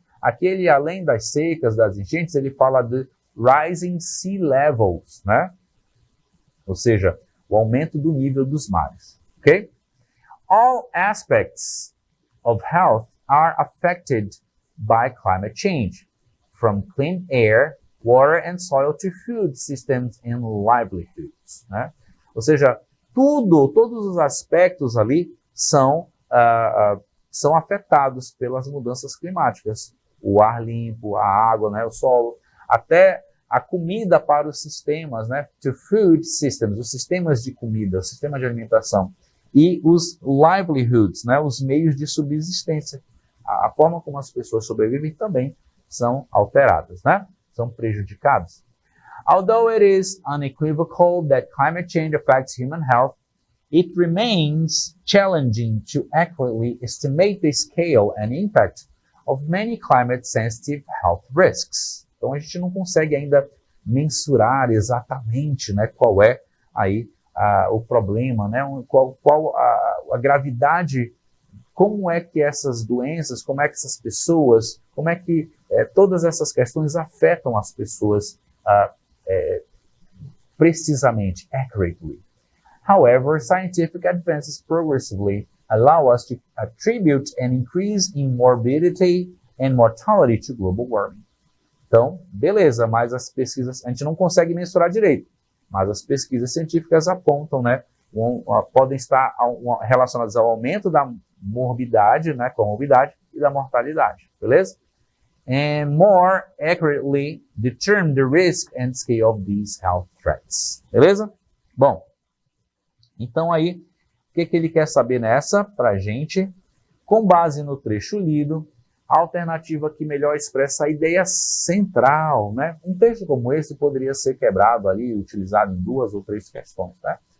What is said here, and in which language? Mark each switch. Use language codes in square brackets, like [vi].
[pt] Aqui ele, além das secas, das enchentes, ele fala de [en] rising sea levels, [pt] né? Ou seja, o aumento do nível dos mares, ok? [en] All aspects of health are affected by climate change, from clean air, water and soil to food systems and livelihoods, [pt] né? Ou seja, todos os aspectos ali são afetados pelas mudanças climáticas. O ar limpo, a água, né, o solo, até a comida para os sistemas, né, [en] to food systems, [pt] os sistemas de comida, o sistema de alimentação, e os livelihoods, né, os meios de subsistência. A forma como as pessoas sobrevivem também são alteradas, né, são prejudicadas. [en] Although it is unequivocal that climate change affects human health, it remains challenging to accurately estimate the scale and impact of many climate-sensitive health risks. [pt] Então a gente não consegue ainda mensurar exatamente, né, qual é aí o problema, né, qual a gravidade, como é que essas doenças, como é que essas pessoas, como é que todas essas questões afetam as pessoas precisamente, accurately. [en] However, scientific advances progressively allow us to attribute an increase in morbidity and mortality to global warming. [pt] Então, beleza, mas as pesquisas, a gente não consegue mensurar direito, mas as pesquisas científicas apontam, né, podem estar relacionadas ao aumento morbidade, né, comorbidade, e da mortalidade, beleza? [en] And more accurately determine the risk and scale of these health threats, [pt] beleza? Bom, então aí, o que ele quer saber nessa pra gente? Com base no trecho lido, a alternativa que melhor expressa a ideia central, né? Um texto como esse poderia ser quebrado ali, utilizado em 2 ou 3 questões, né?